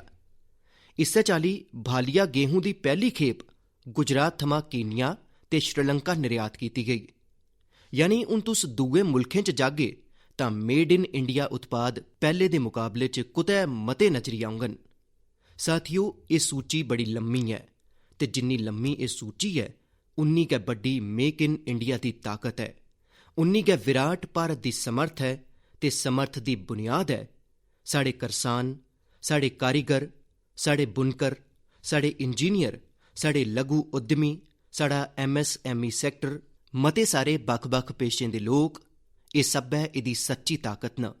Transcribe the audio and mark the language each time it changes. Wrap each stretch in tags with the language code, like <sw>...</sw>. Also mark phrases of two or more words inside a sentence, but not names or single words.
<doi>इस्सै चाल्ली भालिया गेहूं दी पैह्ली खेप गुजरात थमां कीनिया ते श्रीलंका निर्यात कीती गई। यानी हुण तुस दूए मुल्खें च जागे तां मेड इन इंडिया उत्पाद पैह्ले दे मुकाबले च कुतै मते नजरी औङन। साथियो, एह् सूची बड़ी लम्मी है ते जिन्नी लम्मी एह् सूची है उन्नी गै बड्डी मेक इन इंडिया दी ताकत है, उन्नी गै विराट भारत दी समर्थ है ते समर्थ दी बुनियाद है साढ़े करसान, साढ़े कारीगर, साढ़े बुनकर, साढ़े इंजीनियर, साढ़े लघु उद्यमी, साढ़ा MSME सैक्टर, मते सारे बक्ख बक्ख पेशें दे लोक, एह् सब्भै एह्दी सच्ची ताकत न।</doi>